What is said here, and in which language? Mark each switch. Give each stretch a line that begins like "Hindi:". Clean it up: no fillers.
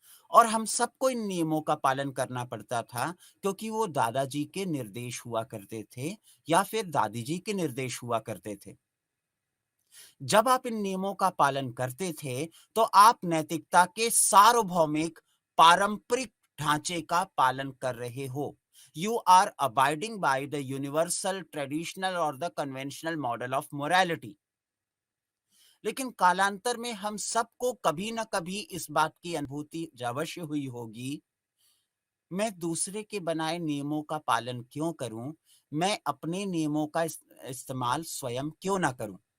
Hindi: और हम सबको इन नियमों का पालन करना पड़ता था, क्योंकि वो दादाजी के निर्देश हुआ करते थे या फिर दादी जी के निर्देश हुआ करते थे। जब आप इन नियमों का पालन करते थे, तो आप नैतिकता के सार्वभौमिक पारंपरिक ढांचे का पालन कर रहे हो।
English: You are abiding by the universal, traditional or the conventional model of morality.
Hindi: लेकिन कालांतर में हम सबको कभी न कभी इस बात की अनुभूति अवश्य हुई होगी, मैं दूसरे के बनाए नियमों का पालन क्यों करूं? मैं अपने नियमों का इस्तेमाल स्वयं क्यों ना करूं?